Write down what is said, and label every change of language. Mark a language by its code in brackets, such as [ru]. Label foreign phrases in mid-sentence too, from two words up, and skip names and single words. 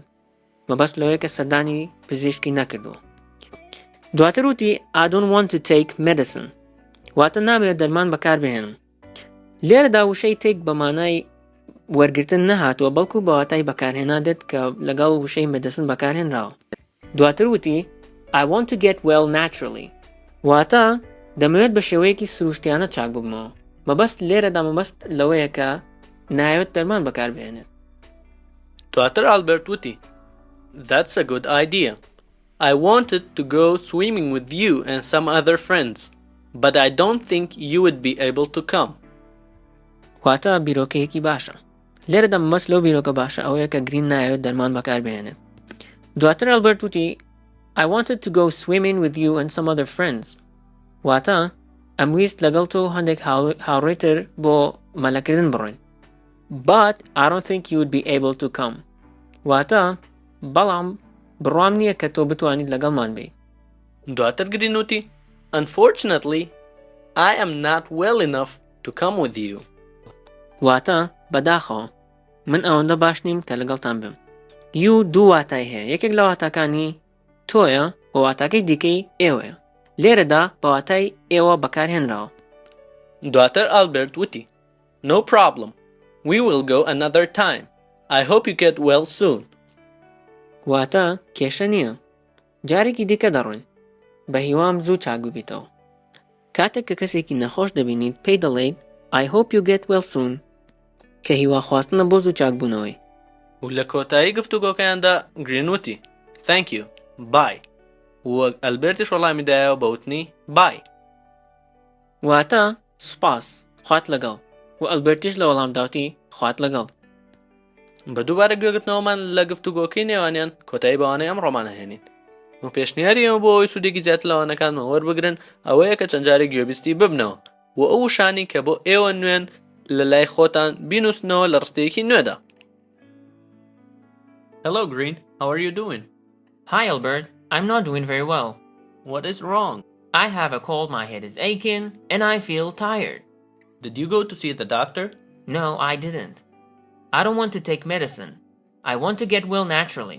[ckb] مەبەست لەوەیە کە سەردانی پزیشکی نەکردووە. دواتر وتی [en] I don't want to take medicine. [ckb] واتە نامەوێت دەرمان بەکاربهێنم. لێرەدا وشەی take بە مانای وەرگرتن نەهاتووە بەڵکو بە واتای بەکارهێنا دێت کە لەگەڵ وشەی medicine بەکارهێنراوە. دواتر وتی [en] I want to get well naturally. [ckb] واتە دەمەوێت بە شێوەیەکی سروشتیانە چاک ببمەوە. مەبەست لێرەدا مەبەست لەوەیە کە نایەوێت دەرمان بەکاربهێنێت. دواتر ئەلبەرت وتی [en] That's a good idea. I wanted to go swimming with you and some other friends, but I don't think you would be able to come. [ckb] واتە بیرۆکەیەکی باشە. لێرەدا مەبەست لەو بیرۆکە باشە ئەوەیە کە گرین نایەوێت دەرمان بەکاربهێنێت. دواتر ئەلبەرت وتی [en] I wanted to go swimming with you and some other friends. [ckb] واتە ئەمویست لەگەڵ تۆ هەندێک هاوڕێتر بۆ مەلەکردن بڕۆین. [en] But I don't think you would be able to come. [ckb] واتە بەڵام بڕوام نییە کە تۆ بتوانیت لەگەڵمان بێیت. دواتر گرین وتی [en] Unfortunately, I am not well enough to come with you. [ckb] واتە بەداخەوە من ئەوەندە باش نیم کە لەگەڵتان بم. You دوو واتای هەیە. یەکێک لە واتاکانی تۆیە و واتاکەی دیکەی ئێوەیە. لێرەدا بە واتای ئێوە بەکارهێنراوە. دواتر ئەلبەرت وتی [en] No problem. We will go another time. I hope you get well soon. [ckb] واتە کێشە نییە. جارێکی دیکە دەڕۆین. بە هیوام زوو چاک ببیتەوە. کاتێک کە کەسێکی نەخۆش دەبینیت پێی دەڵێیت [en] I hope you get well soon [ckb] کە هیوا خواستنە بۆ زوو چاک بوونەوەی. و لە کۆتایی گفتوگۆکەیاندا گرین وتی [en] Thank you. Bye. [ckb] و ئەلبەرتیش وەڵامی دایەوە بە وتنی Bye. واتە سوپاس خوات لەگەڵ و ئەلبەرتیش لە وەڵامداوتی خوات لەگەڵ. بە دووبارە گوێگرتنەوەمان لە گفتوگۆکەی نێوانیان کۆتایی بەوانەی ئەم ڕۆمانە هێنین. و پێشنیاری ئەمە بۆ ئەوەی سوودێکی زیاتر لەوانەکانمە وەربگرن ئەوەیە کە چەند جارێک گوێبیستی ببنەوە و ئەو وشانی کە بۆ ئێوە نوێن لە لای خۆتان بینوسنەوە لە ڕستەیەکی نوێدا. [en] Hello, Green. How are you doing? Hi, Albert. I'm not doing very well. What is wrong? I have a cold, my head is aching, and I feel tired. Did you go to see the doctor? No, I didn't. I don't want to take medicine. I want to get well naturally.